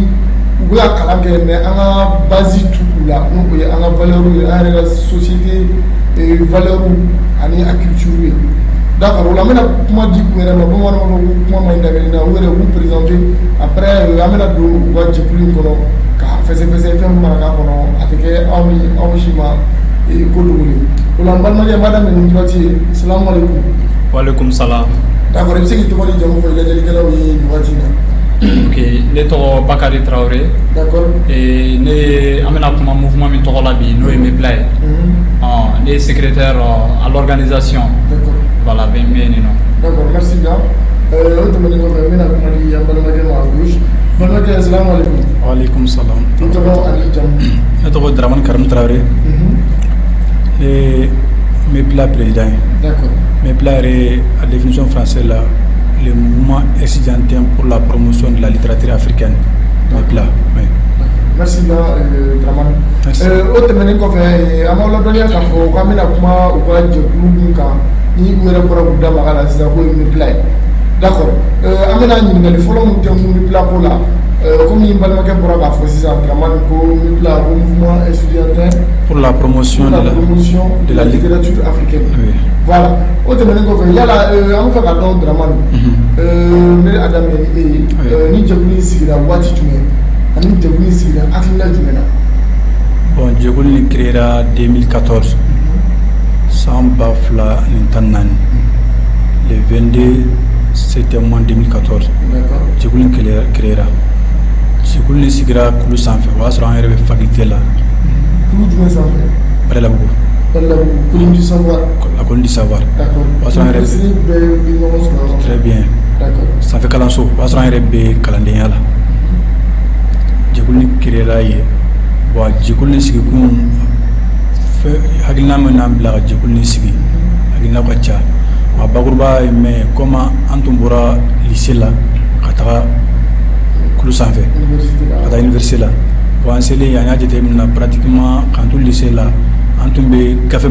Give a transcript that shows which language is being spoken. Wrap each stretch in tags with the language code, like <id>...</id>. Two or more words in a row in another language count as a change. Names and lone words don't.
<bm>u bɛ ka kalan kɛ mais an ka base tu u la n'o ye an ka valeur ye an yɛrɛ ka</bm> <fr>société valeur</fr> <bm>ani a culture ye d'accord la mena kuma di ku yɛrɛ ma bamananw ko kuma ma ɲi dagɛli na u yɛrɛ b'u présenter après an bɛna don u ka jɛkulu in kɔnɔ ka fɛsɛfɛsɛ fɛn min mana k'a kɔnɔ a tɛ kɛ anw si ma ko dogolen o la n balimakɛ n b'a daminɛ ni waati ye</bm> <ar>salamu aleykum. Waaleykum salam.</ar> <bm>d'accord i bɛ se k'i tɔgɔ ni jamu fɔ lajɛlikɛlaw ye nin waati in na. Ok, ne tɔgɔ Bakari Traoré.</bm> <fr>D'accord.</fr> <bm>Ne an bɛna kuma mouvement min tɔgɔ la bi n'o ye MEPLA ye.</bm> <fr>Ne ye secrétaire à l'organisation. D'accord. Voilà,</fr> <bm>bɛ n bɛ yen nɔ.</bm> <fr>D'accord, merci bien.</fr> <bm>O tɛmɛnen kɔfɛ n bɛna kuma di an balimakɛ ma</bm> <fr>à gauche.</fr> <bm>Balimakɛ</bm> <ar>salamu aleykum. Waaleykum salam.</ar> <bm>I tɔgɔ ani jamu. Ne tɔgɔ Dramane Karim Traoré. Ne ye MEPLA président ye.</bm> <fr>D'accord.</fr> <bm>MEPLA yɛrɛ a</bm> <fr>définition française la le mouvement estudiantin pour la promotion de la littérature africaine. MEPLA, oui. Merci bien, Dramane.</fr> <bm>O tɛmɛnen kɔfɛ an b'aw ladɔnniya k'a fɔ k'an bɛna kuma u ka jɛkulu min kan ni u yɛrɛ bɔra k'u da maga la sisan k'o ye MEPLA ye.</bm> <fr>D'accord.</fr> <bm>An bɛna ɲininkali fɔlɔ min kɛ MEPLA ko la comme n balimakɛ bɔra k'a fɔ sisan Dramane ko MEPLA ko</bm> <fr>mouvement estudiantin pour la promotion de la littérature africaine. Oui. Voilà.</fr> <bm>O tɛmɛnen kɔfɛ yala an bɛ fɛ ka dɔn Dramane ne y'a daminɛ ni e ye ni jɛkulu in sigira waati jumɛn ani jɛkulu in sigira hakilina jumɛn na. Bon, jɛkulu in créera 2014 san 2014</bm> <fr>le 22 septembre 2014. D'accord.</fr> <bm>Jɛkulu in créera jɛkulu in sigira kulu sanfɛ o y'a sɔrɔ an yɛrɛ bɛ faculté la. Kulu jumɛn sanfɛ. Badalabugu.</bm> <fr>Colline du savoir. La colline du savoir. D'accord.</fr> <bm>O y'a sɔrɔ an yɛrɛ bɛ</bm> <fr>très bien. D'accord.</fr> <bm>Sanfɛ kalanso o y'a sɔrɔ an yɛrɛ bɛ kalandenya la. Jɛkulu in créera yen bon jɛkulu in sigikun hakilina min n'an bila ka jɛkulu in sigi hakilina ka ca a bakuruba ye</bm> <fr>mais comme</fr> <bm>an tun bɔra lycée la ka taga kulu sanfɛ ka taa université la bon an selen an y'a jateminɛ pratiquement k'an to lycée la an tun bɛ gafe</bm>